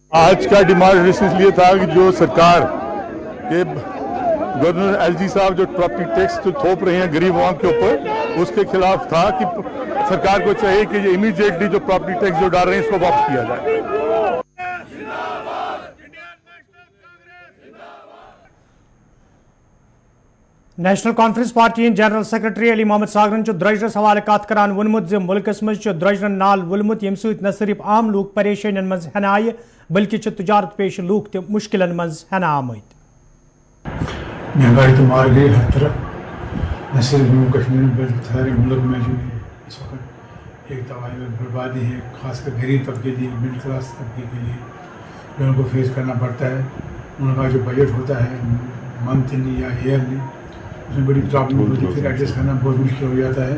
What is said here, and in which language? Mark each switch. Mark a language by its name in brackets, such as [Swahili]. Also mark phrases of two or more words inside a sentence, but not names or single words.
[Hindi] आज का डिमांड इसलिए था कि जो सरकार के गवर्नर एलजी साहब जो [English] property tax [Hindi] जो थोप रहे हैं गरीब आवाम के ऊपर, उसके खिलाफ था कि सरकार को चाहिए कि ये इमीडिएटली जो [English] property tax [Hindi] जो डाल रहे हैं इसको वापस किया जाए। [Kashmiri] नेशनल कॉन्फ्रेंस पार्टी जनरल सेक्रेटरी अली मोहम्मद सागरन द्रजरस हवाले कत करान वोनमुत मुल्कस मज द्रजरन नाल वुलमुत यम सत न सिर्फ आम लूक परेशानियन मज हन आय बल्कि तजारत पेश लूक त मुश्किलन मज हन आमत। [Hindi] महंगाई तो मार गई हर तरफ, न सिर्फ जम्मू कश्मीर में बल्कि सारे मुल्क में जो इस वक्त एक तबाही और बर्बादी है, खासकर गरीब तबके के लिए, [English] middle class [Hindi] तबके के लिए जो उनको फेस करना पड़ता है। उनका जो बजट होता है मंथली या ईयरली, उसमें बड़ी प्रॉब्लम होती है, फिर एडजस्ट करना बहुत मुश्किल हो जाता है।